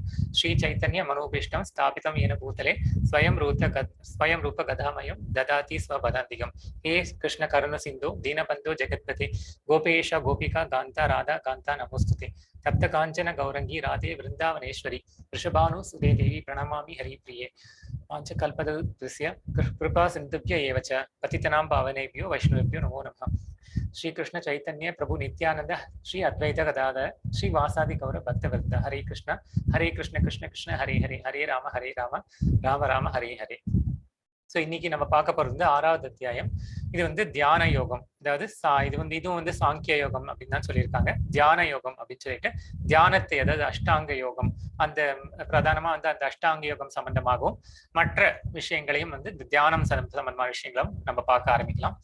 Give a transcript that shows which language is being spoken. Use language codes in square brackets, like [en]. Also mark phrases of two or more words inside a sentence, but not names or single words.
[sa] श्री चैतन्य मनोऽभीष्टं स्थापितं येन भूतले स्वयं रूपः कदा मह्यं ददाति स्वपदान्तिकम्. हे कृष्ण करुणा सिन्धो दीनबन्धो जगत्पते गोपेश गोपिका कान्त राधा कान्त नमोऽस्तु ते. तप्त काञ्चन गौराङ्गि राधे वृन्दावनेश्वरि वृषभानु सुते देवि प्रणमामि हरिप्रिये. वाञ्छकल्पतरुभ्यश्च कृपा सिन्धुभ्य एव च पतितनां पावनेभ्यो वैष्णवेभ्यो नमो नमः. श्री कृष्ण चैतन्य प्रभु नित्यानंद श्री अद्वैत गदाधर श्री वासादि गौर भक्तवृंद. हरे कृष्ण कृष्ण कृष्ण हरे हरे, हरे राम राम राम हरे हरे. [ta] ஸோ இன்னைக்கு நம்ம பார்க்க போறது ஆறாவது அத்தியாயம். இது தியான யோகம். அதாவது இதுவும் சாங்கிய யோகம் அப்படின்னு தான் சொல்லியிருக்காங்க. தியான யோகம் அப்படின்னு சொல்லிட்டு தியானத்தை, அதாவது அஷ்டாங்க யோகம், அந்த பிரதானமா அந்த அஷ்டாங்க யோகம் சம்பந்தமாகவும் மற்ற விஷயங்களையும் தியானம் சம்பந்தமான விஷயங்களும் நம்ம பார்க்க ஆரம்பிக்கலாம்.